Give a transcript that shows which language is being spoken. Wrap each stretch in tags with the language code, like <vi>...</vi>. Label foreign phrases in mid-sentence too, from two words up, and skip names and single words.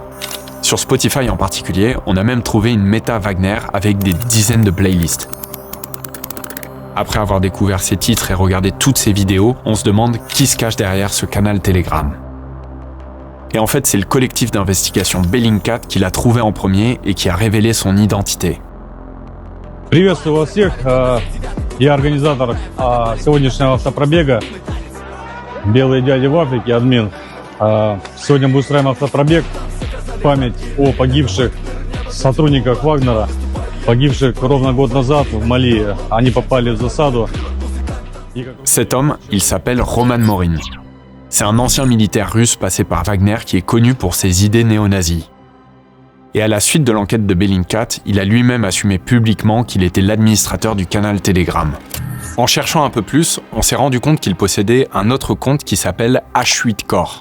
<fr>Sur Spotify en particulier, on a même trouvé une méta Wagner avec des dizaines de playlists. Après avoir découvert ces titres et regardé toutes ces vidéos, on se demande qui se cache derrière ce canal Telegram. Et en fait, c'est le collectif d'investigation Bellingcat qui l'a trouvé en premier et qui a révélé son identité.</fr> <ru>Приветствую вас всех. Я организатор сегодняшнего автопробега «Белые дяди в Африке», админ Сегодня мы устраиваем автопробег в память о погибших сотрудниках Вагнера, погибших ровно год назад в Мали. Они попали в засаду.</ru> <fr>Cet homme, il s'appelle Roman Morin. C'est un ancien militaire russe passé par Wagner qui est connu pour ses idées néo-nazis. Et à la suite de l'enquête de Bellingcat, il a lui-même assumé publiquement qu'il était l'administrateur du canal Telegram. En cherchant un peu plus, on s'est rendu compte qu'il possédait un autre compte qui s'appelle H8 Core.</fr>